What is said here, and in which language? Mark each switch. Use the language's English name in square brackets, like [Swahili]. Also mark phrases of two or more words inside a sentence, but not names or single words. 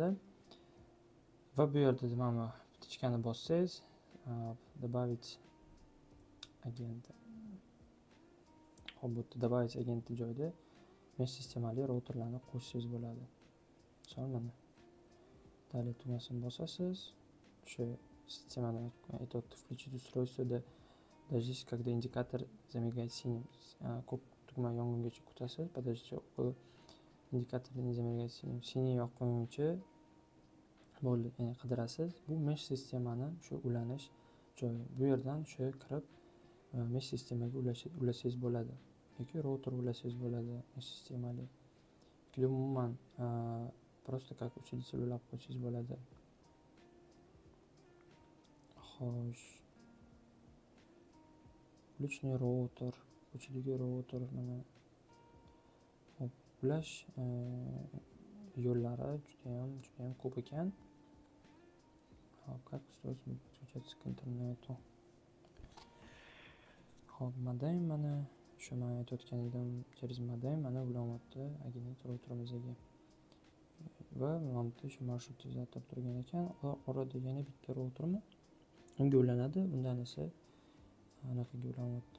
[Uzbek] Va bu yerda mana bichkani bossangiz, добавить agent. Hop, bu добавить agent joyida mesh sistemali routerlarni qo'shsangiz bo'ladi. Misol mana dalil tugmasini bosasiz. O'sha sistemadan aytayapti, [Russian] включить устройство дождись, когда индикатор замигает синим. [Uzbek] Ko'p tugma yongungacha kutasiz. [Russian] Подождите, около indikatorda не замигает синим. [Uzbek] Siniy yoqquncha bo'ldi, ya'ni qidirasiz. Bu mesh sistemani shu ulanish joyi. Bu yerdan o'sha kirib mesh sistemaga ulasangiz bo'ladi. Yoki router ulasangiz bo'ladi mesh sistemali. Yoki umuman [Russian] просто как учредитель [Uzbek] ulab qo'ysangiz bo'ladi. Xo'sh. [Russian] Личный роутер, [Uzbek] ko'chadagi router mana. Hop, ulash yo'llari juda ham ko'p ekan. Hop, [Russian] как подключаться к интернету. [Uzbek] Hop, modem mana o'sha men aytayotgan edim через modem mana ulanmoqda agentlik routerimizdagi va mana bu shu marshrut tuzatib turgan ekan. Orada yana bitta routermi unga ulanadi, undan esa anaqaga ulanmoqda.